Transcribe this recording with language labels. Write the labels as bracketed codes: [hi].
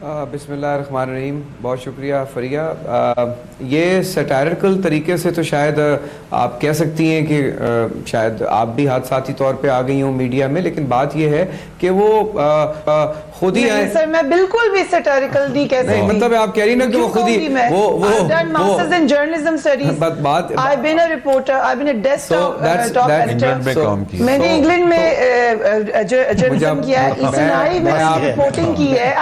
[ur] بسم اللہ الرحمن الرحیم. بہت شکریہ فریہ. یہ سیٹائرکل طریقے سے تو شاید آپ کہہ سکتی ہیں کہ شاید آپ بھی حادثاتی طور پہ آ گئی ہوں میڈیا میں, لیکن بات یہ ہے کہ وہ خود ہی آئے. سر میں بالکل بھی سیٹائرکل نہیں کہہ سکتی. مطلب آپ کہہ رہی نا کہ وہ خود ہی [en] I've done masters in journalism studies. I've been a reporter. I've been a desk top editor. [ur] میں نے انگلینڈ میں جرنلزم کیا ہے, ECNI میں رپورٹنگ کی ہے.